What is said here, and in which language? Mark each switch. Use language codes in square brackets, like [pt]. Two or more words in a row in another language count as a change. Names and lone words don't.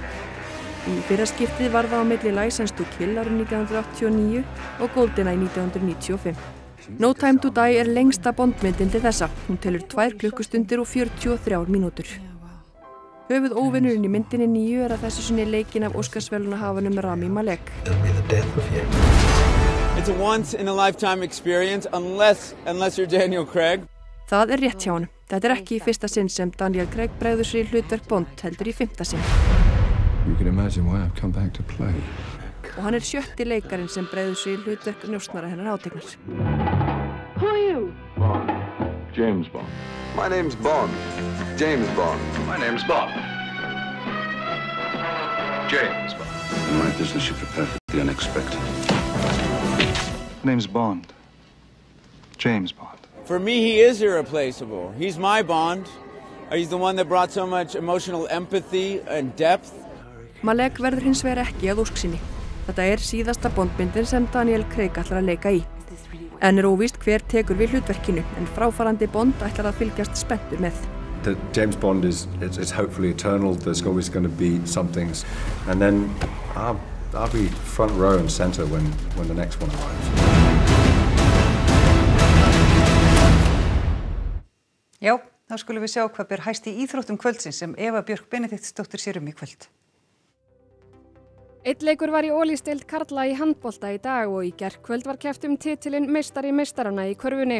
[is] Í fyrra skiptið var það á milli License to Kill árið 1989 og GoldenEye 1995. No Time to Die lengsta Bondmyndin til þessa. Hún telur 2 klukkustundir og 43 mínútur. Höfuð óvinurinn í myndinni nýju að þessu sinni leikinn af Óskarsverðlaunahafanum Rami Malek. [en] It's a once in a lifetime experience unless you're Daniel Craig. [is] Það rétt hjá honum. Þetta ekki í fyrsta sinn sem Daniel Craig bregður sér í hlutverk Bond, heldur í 5. sinn. [en] You can imagine why I've come back to play. [is] Og hann 7. leikarinn sem bregður sér í hlutverk njósnara hennar hátignar. [en] Who are you? Bond. James Bond. My name's Bond. James Bond. My name's Bond. James Bond. In my business, you prepare for the unexpected. My name's Bond. James Bond. For me, he is irreplaceable. He's my Bond. He's the one that brought so much emotional empathy and depth. [is] Malek verður hins vegar ekki að ósk sinni. Þetta síðasta Bondmyndin sem Daniel Craig ætlar að leika í. En óvíst hver tekur við hlutverkinu, en fráfarandi Bond ætlar að fylgjast spenntur með. [en] The James Bond is hopefully eternal. There's always going to be some things, and then I'll be front row and center when the next one arrives. [is] Já, þá skulum við sjá hvað ber hæst í íþróttum kvöldsins sem Eva Björk Benediktsdóttir sér í kvöld. Einn leikur var í Olísdeild karla í handbolta í dag og í gærkvöld var keppt titilinn meistari meistaranna í körfunni.